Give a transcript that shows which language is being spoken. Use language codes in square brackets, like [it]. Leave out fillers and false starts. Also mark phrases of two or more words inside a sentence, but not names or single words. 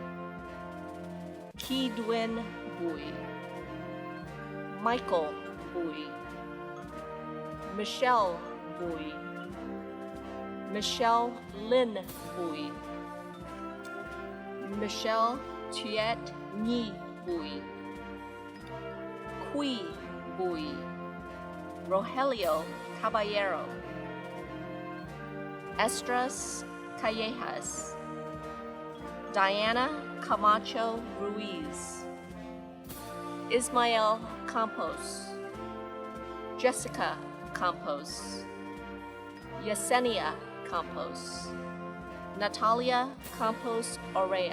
[es] Kidwin Bui, Michael Bui, Michelle Bui, Michelle Lynn Bui, Michelle Tuet Nhi Bui, Kui Bui, Rogelio Caballero, Estras Callejas, Diana Camacho Ruiz, Ismael Campos, Jessica Campos, Yesenia Campos, Natalia Campos Orea,